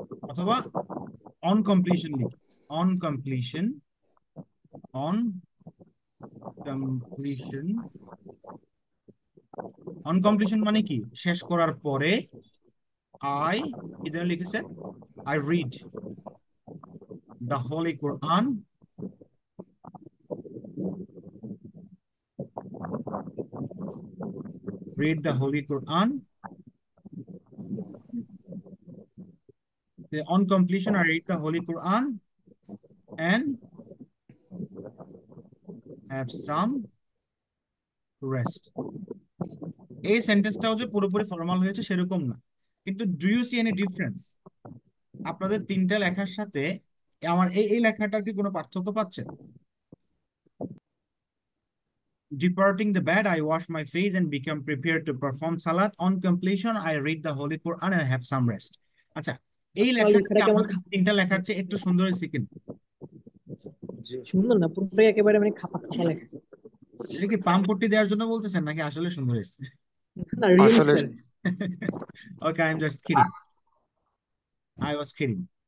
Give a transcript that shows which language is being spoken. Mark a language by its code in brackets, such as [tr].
[bn] অথবা on completion লিখি, on completion, on completion, on completion মানে কি, শেষ করার পরে আই, কি যেন লিখেছেন, [en] I read the Holy Quran, read the Holy Quran. On completion, I read the Holy Quran and have some rest. [bn] এই সেন্টেন্সটাও যে পুরোপুরি ফর্মাল হয়েছে সেরকম না, কিন্তু [en] do you see any difference [bn] আপনাদের তিনটা লেখার সাথে? আমার এই এই লেখাটার কি কোনো পার্থক্য পাচ্ছেন? [en] Departing the bed, I wash my face and become prepared to perform salat. On completion, I read the Holy Quran and have some rest. [bn] আচ্ছা, এই আসলে লেখাটা কি লেখাটা কেমন আমাদের তিনটা লেখার চেয়ে একটু সুন্দর হয়েছে কিনা? জি, সুন্দর না, পুরোটাই একেবারে মানে খাপা খাপা লেখা। এটা কি পাম পট্টি দেওয়ার জন্য বলতেছেন নাকি আসলে সুন্দর হয়েছে? না, রিয়েলি আসলে sir. [en] Okay, I am just kidding, I was kidding.